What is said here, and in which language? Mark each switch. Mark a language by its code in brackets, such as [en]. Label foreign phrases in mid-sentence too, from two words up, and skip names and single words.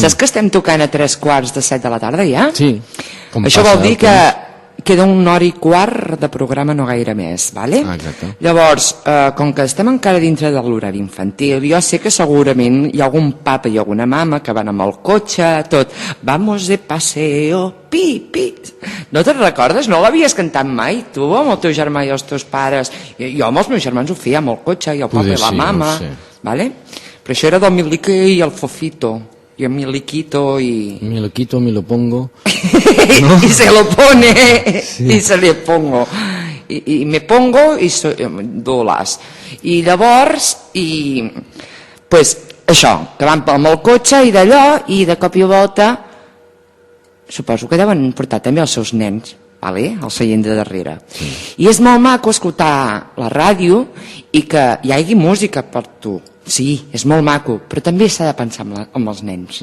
[ca] saps que estem tocant a 3:45 de la tarda ja? Sí. Com Això passa vol dir el que temps. queda 1h15 de programa, no gaire més, vale? Ah, exacte. Llavors, com que estem encara dintre de l'horari infantil, jo sé que segurament hi ha algun papa i alguna mama que van amb el cotxe, tot, [es] vamos de paseo, pi, pi. [ca] No te'n recordes? No l'havies cantat mai, tu, amb el teu germà i els teus pares? Jo amb els meus germans ho feia amb el cotxe, i el papa Poder i la sí, mama, no ho sé. vale? Però això era del Milique i el Fofito, [es] y el Miliquito y... Me lo quito, me lo pongo. y se lo pone y se le pongo [ca] i [es] me pongo [ca] i dolas i llavors pues això, que van amb el cotxe i d'allò i de cop i volta suposo que deuen portar també els seus nens, vale? Al seient de darrere i és molt maco escoltar la ràdio i que hi hagi música per tu, sí, és molt maco però també s'ha de pensar amb els nens,